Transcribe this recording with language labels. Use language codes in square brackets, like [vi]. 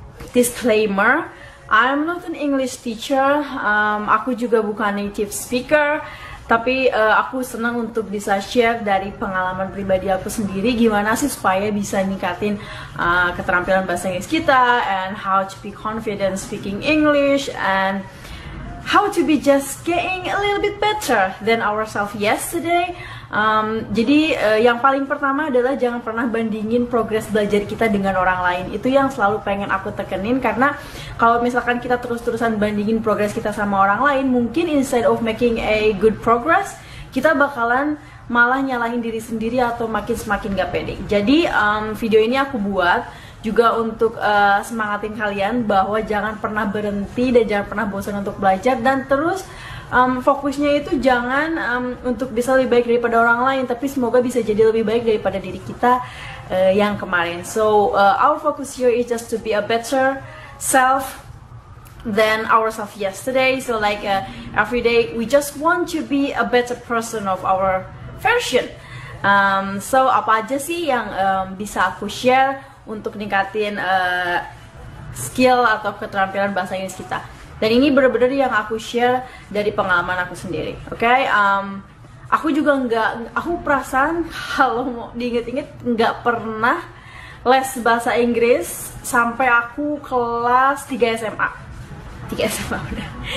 [en] Disclaimer, I'm not an English teacher. [id] Aku juga bukan native speaker. Tapi aku senang untuk bisa share dari pengalaman pribadi aku sendiri gimana sih supaya bisa ningkatin keterampilan bahasa Inggris kita, [en] and how to be confident speaking English, and how to be just getting a little bit better than ourselves yesterday. [id] Jadi yang paling pertama adalah jangan pernah bandingin progres belajar kita dengan orang lain. Itu yang selalu pengen aku tekenin, karena kalau misalkan kita terus-terusan bandingin progres kita sama orang lain, mungkin [en] instead of making a good progress, [id] kita bakalan malah nyalahin diri sendiri atau semakin gak pede. Jadi video ini aku buat juga untuk semangatin kalian bahwa jangan pernah berhenti dan jangan pernah bosan untuk belajar, dan terus fokusnya itu jangan untuk bisa lebih baik daripada orang lain, tapi semoga bisa jadi lebih baik daripada diri kita yang kemarin. [en] So our focus here is just to be a better self than ourselves yesterday. So like every day we just want to be a better person of our version. [id] So apa aja sih yang bisa aku share untuk ningkatin skill atau keterampilan bahasa Inggris kita? Dan ini bener-bener yang aku share dari pengalaman aku sendiri, oke? Aku juga aku perasaan kalau mau diinget-inget nggak pernah les bahasa Inggris sampai aku kelas 3 SMA. 3 SMA udah.